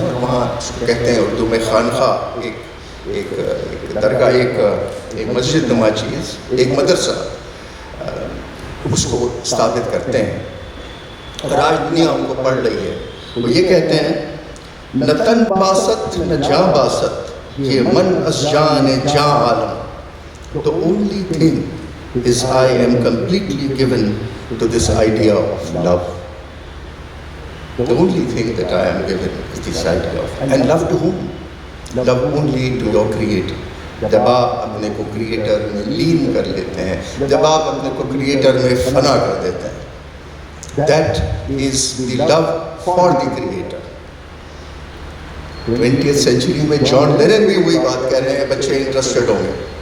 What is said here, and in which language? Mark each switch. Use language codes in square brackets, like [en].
[hi] और वहाँ कहते हैं उर्दू में खानखा, एक दरगाह, एक मस्जिद नुमा चीज़, एक मदरसा, उसको स्थापित करते हैं। और आज दुनिया उनको पढ़ रही है। वो ये कहते हैं [fa] न तन बासत न जा बासत, ये मन अस जान जा आलम। [en] The only thing is I am completely given to this idea of love. The only thing that I am given is this idea of, and love to whom? Love only to your Creator. [hi] जब आप अपने को creator में लीन कर लेते हैं, जब आप अपने को क्रिएटर में फना कर देते हैं, [en] that is the love for the Creator. [hi] 20th century में जॉन लेनन भी वही बात कह रहे हैं, बच्चे इंटरेस्टेड होंगे।